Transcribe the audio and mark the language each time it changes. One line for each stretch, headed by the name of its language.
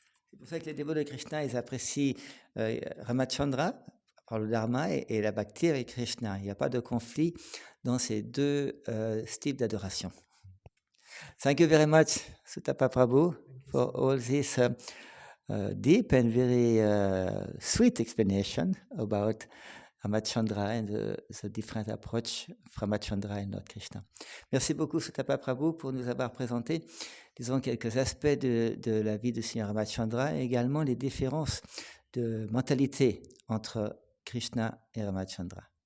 French: C'est pour ça que les dévots de Krishna, ils apprécient Ramachandra par le Dharma et la bhakti avec Krishna. Il n'y a pas de conflit dans ces deux styles d'adoration.
English: Thank you very much, Sutapa Prabhu, for all this deep and very sweet explanation about Ramachandra and the different approach from Ramachandra and Lord Krishna.
French: Merci beaucoup, Sutapa Prabhu, pour nous avoir présenté, disons, quelques aspects de la vie de Seigneur Ramachandra et également les différences de mentalité entre Krishna et Ramachandra.